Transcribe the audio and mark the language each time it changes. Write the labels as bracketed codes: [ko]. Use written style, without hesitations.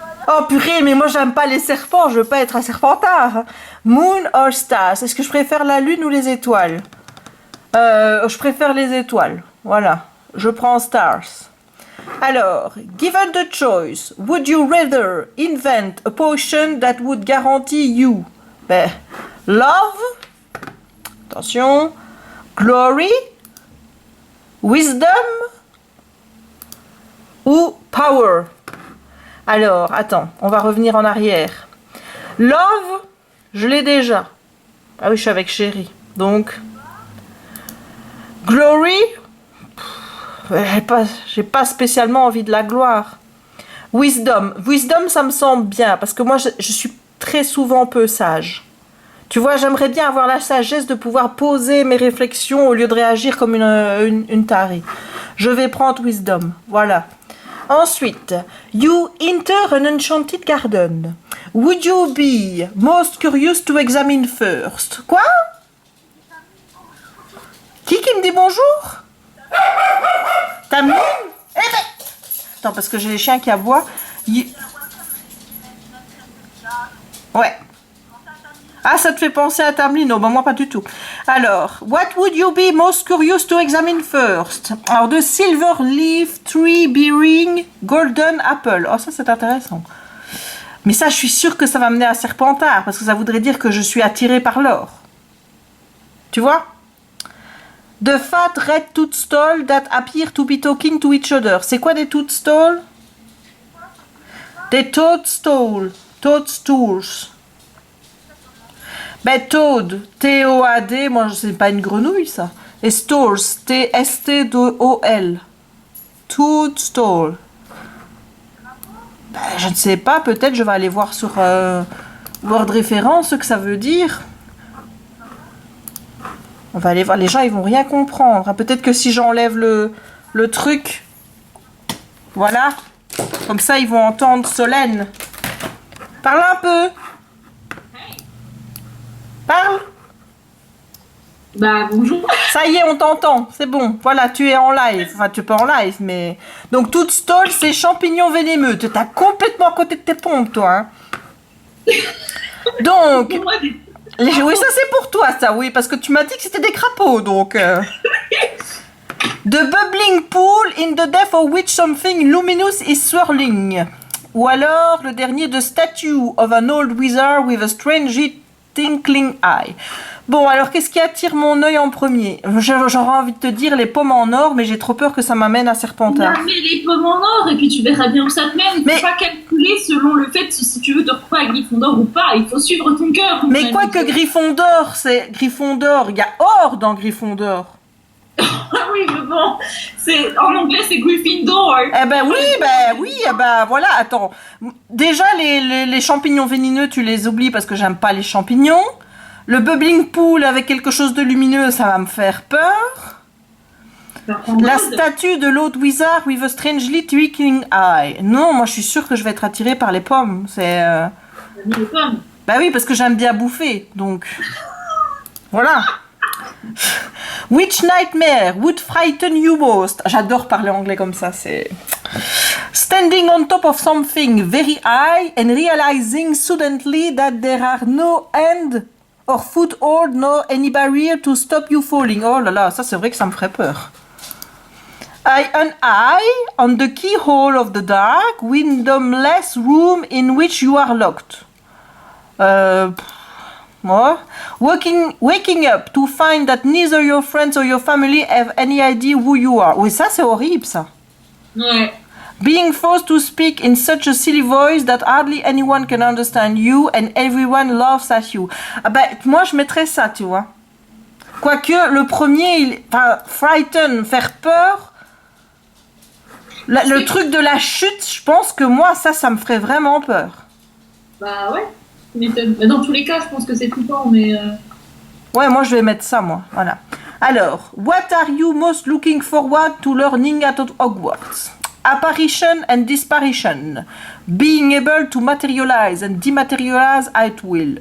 [fr] Oh purée, mais moi j'aime pas les serpents, je veux pas être un serpentard. [en] Moon or Stars? [fr] Est-ce que je préfère la lune ou les étoiles? Je préfère les étoiles, voilà. Je prends Stars. [en] Alors, given the choice, would you rather invent a potion that would guarantee you love, attention, glory, wisdom ou power? [fr] Alors, attends, on va revenir en arrière. Love, je l'ai déjà. Ah oui, je suis avec Chéri. Donc, glory, j'ai pas spécialement envie de la gloire. Wisdom, ça me semble bien parce que moi, je suis très souvent peu sage. Tu vois, j'aimerais bien avoir la sagesse de pouvoir poser mes réflexions au lieu de réagir comme une tarée. Je vais prendre Wisdom, voilà. [en] Ensuite, you enter an enchanted garden. Would you be most curious to examine first? [fr] Quoi? Qui me dit bonjour? Tamlin? Eh ben... Attends, parce que j'ai les chiens qui aboient. Ouais. Ah, ça te fait penser à Tamlin? Non, ben moi pas du tout. [en] Alors, what would you be most curious to examine first? Alors, the silver leaf tree bearing golden apple. [fr] Oh, ça c'est intéressant. Mais ça, je suis sûre que ça va mener à Serpentard, parce que ça voudrait dire que je suis attirée par l'or. Tu vois? [en] The fat red toadstool that appear to be talking to each other. [fr] C'est quoi des toadstools? Des toadstools. Toadstools. Ben, toad. T-O-A-D. Moi, c'est pas une grenouille, ça. Et stools. T-S-T-O-L. Toadstool. Ben, je ne sais pas. Peut-être je vais aller voir sur Word Référence ce que ça veut dire. On va aller voir. Les gens, ils vont rien comprendre. Peut-être que si j'enlève le truc. Voilà. Comme ça, ils vont entendre Solène. Parle un peu. Parle. Bah, bonjour. Ça y est, on t'entend. C'est bon. Voilà, tu es en live. Enfin, tu es pas en live, mais... Donc, toute stall, c'est champignons vénémeux. T'as complètement à côté de tes pompes, toi. Hein. Donc... Oui, ça, c'est pour toi, ça. Oui, parce que tu m'as dit que c'était des crapauds, donc... [en] The bubbling pool in the depth of which something luminous is swirling. [fr] Ou alors, le dernier, [en] the statue of an old wizard with a strangely twinkling eye. [fr] Bon, alors, qu'est-ce qui attire mon œil en premier? J'aurais envie de te dire les pommes en or, mais j'ai trop peur que ça m'amène à Serpentard. Mais les pommes en or, et puis tu verras bien où ça te mène. Il ne faut pas calculer selon le fait si tu veux te retrouver à Gryffondor ou pas. Il faut suivre ton cœur. Mais quoi que Gryffondor, c'est Gryffondor. Il y a or dans Gryffondor. Oui, mais bon, en anglais c'est Gryffindor. Eh ben oui, eh ben voilà, attends. Déjà, les champignons vénineux, tu les oublies parce que j'aime pas les champignons. Le [en] bubbling pool [fr] avec quelque chose de lumineux, ça va me faire peur. La statue de l' [en] old wizard with a strangely twinkling eye. [fr] Non, moi je suis sûre que je vais être attirée par les pommes. C'est. Les pommes. Bah oui, parce que j'aime bien bouffer, donc. Voilà. [en] Which nightmare would frighten you most? [fr] J'adore parler anglais comme ça, c'est... [en] Standing on top of something very high and realizing suddenly that there are no end or foothold nor any barrier to stop you falling. [fr] Oh là là, ça c'est vrai que ça me ferait peur. [en] An eye on the keyhole of the dark, windowless room in which you are locked. More. Waking up to find that neither your friends or your family have any idea who you are. [fr] Oui, ça c'est horrible, ça. Ouais. [en] Being forced to speak in such a silly voice that hardly anyone can understand you and everyone laughs at you. [fr] Ah ben, moi je mettrais ça, tu vois. Quoique, le premier, frighten, faire peur. Le truc de la chute, je pense que moi, ça me ferait vraiment peur. Bah ouais. Mais dans tous les cas, je pense que c'est flippant, mais... Ouais, moi je vais mettre ça, moi. Voilà. [en] Alors, what are you most looking forward to learning at Hogwarts? Apparition and disparition. Being able to materialize and dematerialize at will.